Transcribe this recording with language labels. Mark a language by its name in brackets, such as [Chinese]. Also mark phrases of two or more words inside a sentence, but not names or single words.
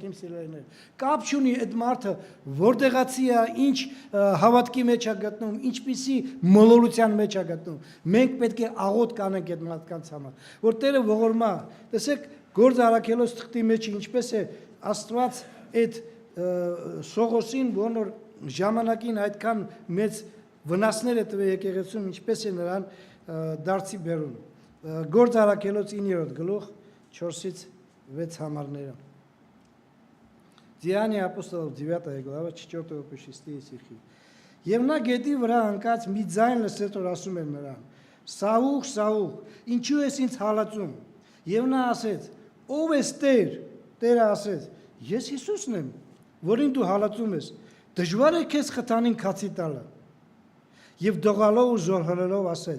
[Armenian] իմ սիրելիներ։ Կապ չունի այդ մարդը որտեղացի է, ինչ հավատքի մեջ է գտնում, ինչպիսի մոլորության մեջ է գտնում։ Մենք պետք է աղոտ կանենք այդ մարդկանց համար, որ Տերը ողորմա։ Տեսեք, Գործ Առաքելոց թղթի մեջ ինչպես է Աստված այդ Սողոսին, որ ժամանակին այդքան մեծ վնասներ է տվել եկեղեցում, ինչպես է նրան դարձի բերում։ Գործ Առաքելոց 9-րդ գլուխ 4-ից 6 համարները։ [Russian] Деяния апостолов 9 глава 4 по 6 стихи։ [Armenian] Եվ նա գետի վրա ընկած մի ձայն լսեց, որ ասում էր նրան. Սաուղ, Սաուղ, ինչու ես ինձ հալածում։ Եվ նա ասեց. Ով ես Տեր։ Տերը ասեց. Ես Հիսուսն եմ, որին դու հալածում ես։ Դժվար է քեզ խթանին քացի տալը։ Եվ դողալով ու զորհրելով ասեց.